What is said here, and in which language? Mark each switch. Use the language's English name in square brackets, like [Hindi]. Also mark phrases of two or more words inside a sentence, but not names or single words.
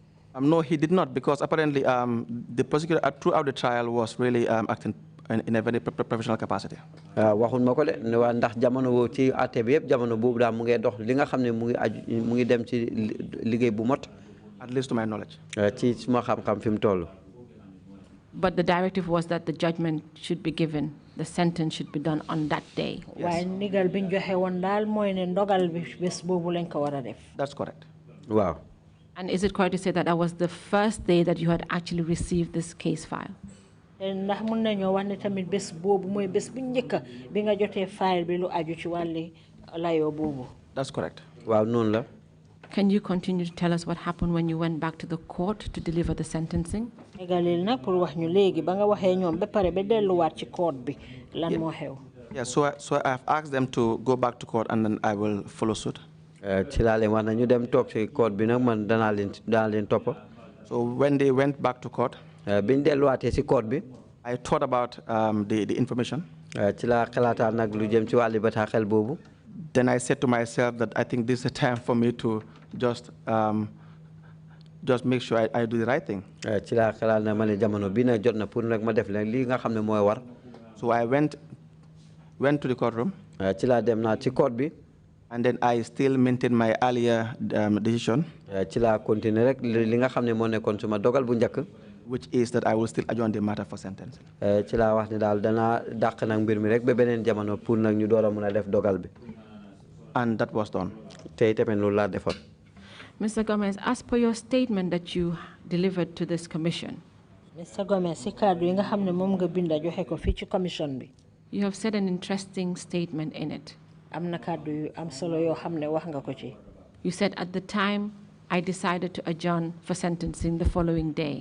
[English] No, he did not, because apparently the prosecutor throughout the trial was really acting in a very professional capacity. [Wolof] waxuñ ma ko de ne waa ndax jamono boobu ci àtte bi yëpp jamono boobu daal mu ngi dox li nga xam ne mu ngi dem ci liggéey bu mot. [English] At least to my knowledge. [Wolof] ci suma xam-xam fi mu toll. [English] But the directive was that the judgment should be given, the sentence should be done on that day. [Wolof] waaye ndigal biñ joxe woon daal mooy ne ndogal bi bés boobu lañ ko war a def. [English] That's correct. [Wolof] waaw. [English] And is it correct to say that that was the first day that you had actually received this case file? [Wolof] ndax mun nañoo wax ne tamit bés boobu mooy bés bu njëkk bi nga jotee file bi lu aju ci wàlli layoo boobu. [English] That's correct. [Wolof] waaw noonu la. [English] Can you continue to tell us what happened when you went back to the court to deliver the sentencing? [Wolof] egalil nag pour wax ñu léegi ba nga waxee ñoom ba pare ba delluwaat ci court bi lan moo xew. [English] Yeah, so I've asked them to go back to court and then I will follow suit. [Wolof] ci laa leen wax na ñu dem toog ci court bi nag man danaa leen topp. [English] So when they went back to court, [Wolof] biñ delluwaatee ci court bi. [English] I thought about the information. [Wolof] ci laa xalaataan nag lu jëm ci wàllu bataaxel boobu. [English] Then I said to myself that I think this is a time for me to just make sure I do the right thing. [Wolof] ci laa xalaat na ma ne jamono bii nag jot na pour nag ma def leen lii nga xam ne mooy war. [English] So I went to the courtroom. [Wolof] ci laa dem naa ci court bi. [English] And then I still maintain my earlier decision. [Wolof] ci laa continuer rek li nga xam ne moo nekkoon suma dogal bu njëkk. [English] Which is that I will still adjourn the matter for sentencing. [Wolof] ci laa wax ne daal danaa dàq nag mbir mi rek ba beneen jamono pour nag ñu door a mun a def dogal bi. [English] And that was done. [Wolof] tey tamit loolu laa defoon. [English] Mr. Gomez, as per your statement that you delivered to this commission, Mr. Gomez, [Wolof] si kaddu yi nga xam ne moom nga binda joxe ko fii ci commission bi. [English] You have said an interesting statement in it. [Wolof] am na kaddu yu am solo yoo xam ne wax nga ko ci. [English] You said at the time I decided to adjourn for sentencing the following day.